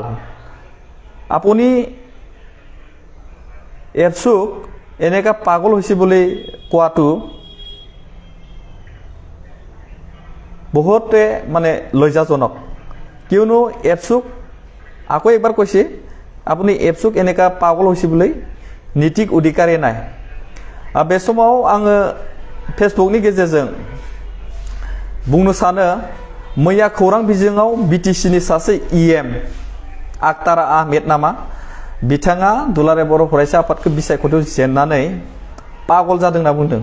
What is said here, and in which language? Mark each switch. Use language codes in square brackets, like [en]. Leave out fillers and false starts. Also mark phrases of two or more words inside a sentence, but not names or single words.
[as] আপুনি এপছুক এনেকা পাগল হৈছে বুলি কোৱাটো বহুতে মানে লজ্জাজনক, কিয়নো এপছুক আকৌ এবাৰ কৈছে আপুনি এপছুক এনেকা পাগল হৈছে বুলি নৈতিক অধিকাৰেই নাই। [brx] बे समाव आङो फेसबुकनि गेजेरजों बुंनो सानो, मैया खौरां बिजोङाव बिटिसिनि सासे EM आक्तारा आहमेद नामा, बिथाङा दुलाराय बर' फरायसा आफादखौ बिसायख'थियाव जेननानै पागल जादों होनना बुंदों।